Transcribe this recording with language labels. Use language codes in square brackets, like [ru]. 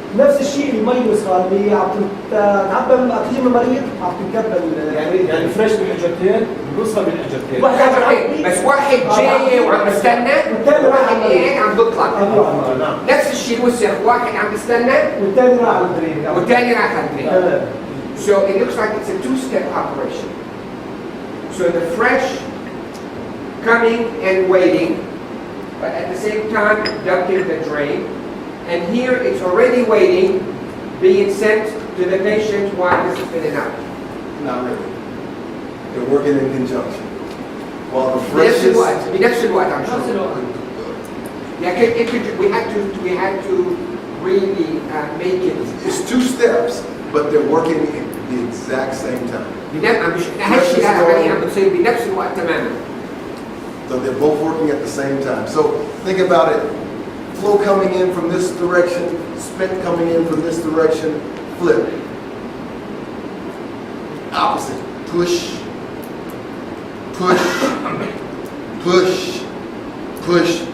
[ar] نفس الشيء المي الوسخه اللي عم تتعبى من المريض عم تنكب يعني فريش بالحجرتين والوسخه بالحجرتين. بس واحد جاي وعم بستنى وواحد قاعد عم بيطلع. نفس الشيء الوسخ، واحد عم بستنى والثاني راح على البريك والثاني راح على البريك. [en] So it looks like it's a two-step operation. So the fresh coming and waiting, but at the same time dumping the drain. And here it's already waiting, being sent to the patient while this is filling out. Not really. They're working in conjunction. While the fresh is... [ar] بنفس الوقت عم شغل. [en] Yeah, we had to really make it. It's two steps, but they're working at the exact same time. [ar] هالشيء العملية عم بتصير بنفس الوقت تماما. [en] So they're both working at the same time. So think about it. Flow coming in from this direction, spit coming in from this direction, flip. Opposite. Push, push, push, push.